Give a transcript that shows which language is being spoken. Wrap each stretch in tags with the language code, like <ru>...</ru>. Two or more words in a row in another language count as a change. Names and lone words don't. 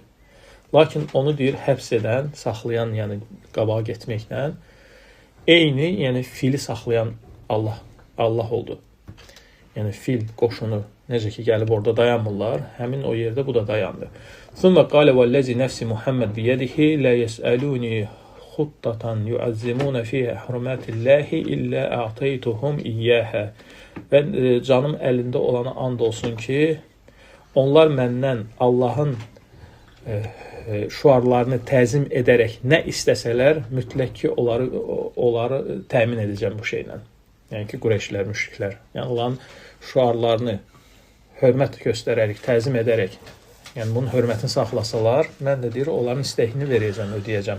<az>Lakin onu deyir, həbs edən, saxlayan, yəni qabağa getməklə eyni, yəni fili saxlayan Allah oldu. Yəni fil qoşunu necə ki gəlib orada dayanmırlar, həmin o yerdə bu da dayandı.</az> <ar>ثم قال والذي نفس محمد بيده لا يسألوني خطة يعظمون فيها حرمات الله إلا أعطيتهم إياها.</ar> <az>Və canım əlində olana and olsun ki, onlar məndən Allahın şüarlarını təzim edərək nə istəsələr, mütləq ki, onları təmin edəcəm bu şeylə. Yəni ki, Qureyşlər, müşriklər. Yəni, Allahın şüarlarını hörmət göstərərək, təzim edərək, yəni bunun hörmətini saxlasalar, mən də deyir, onların istəyini verəcəm, ödəyəcəm.</az>